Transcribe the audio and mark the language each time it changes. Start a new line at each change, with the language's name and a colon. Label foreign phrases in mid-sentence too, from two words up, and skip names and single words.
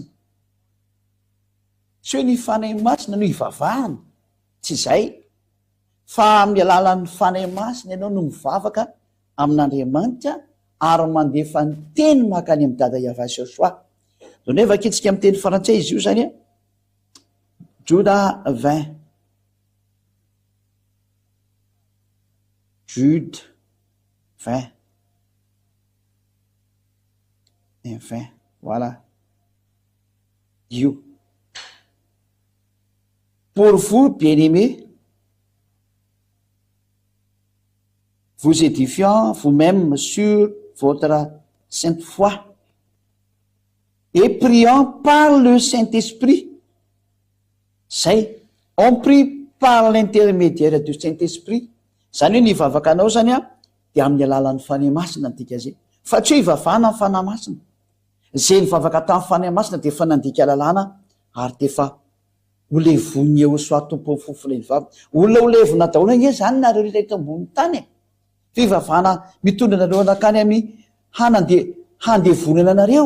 Malagasy: Tsy hoe ny fanahy masina no ivavahana, tsy izay. Fa amin'ny alalan'ny fanahy masina ianao no mivavaka amin'Andriamanitra ary mandefa ny teny makany amin'ny dada Yahvé soa. Zao nefa akitsika amin'ny teny frantsay izy io zany a. Juda 20. Jude 20.
French: Et 20. Voilà. You. Pour vous, bien-aimés, vous édifiant vous-même sur votre sainte foi et priant par le Saint-Esprit. Zay, on prie par l'intermédiaire du Saint-Esprit.
Malagasy: Zany hoe nivavaka anao zany a de amin'ny alalan'ny fanahy masina ndika zay. Fa tsy hoe ivavahana amin'ny fanahy masina. Zay nivavaka tamin'ny fanahy masina de efa nandika lalàna ary de efa olevony eo soa tompo fofona ivavaka. Olona olevona daholo nge zany nareo rehetra ambony tany. Fivavahana mitondra nareo anakany amin'ny handevonana anareo.